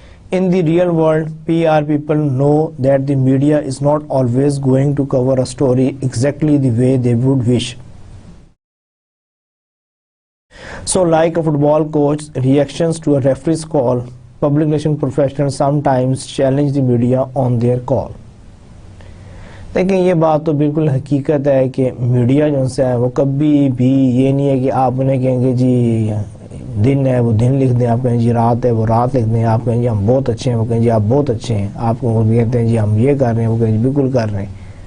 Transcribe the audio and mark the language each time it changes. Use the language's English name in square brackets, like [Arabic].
[English] In the real world PR people know that the media is not always going to cover a story exactly the way they would wish. So like a football coach reactions to a referee's call, public relation professionals sometimes challenge the media on their call. [Urdu] دیکھیں یہ بات تو بالکل حقیقت ہے کہ media جو ہے وہ کبھی بھی یہ نہیں ہے کہ آپ انہیں کہیں گے جی دن ہے وہ دن لکھ دیں، آپ کہیں جی رات ہے وہ رات لکھ دیں، آپ کہیں جی ہم بہت اچھے ہیں وہ کہیں جی آپ بہت اچھے ہیں، آپ کو کہتے ہیں جی ہم یہ کر رہے ہیں وہ کہیں جی بالکل کر رہے ہیں.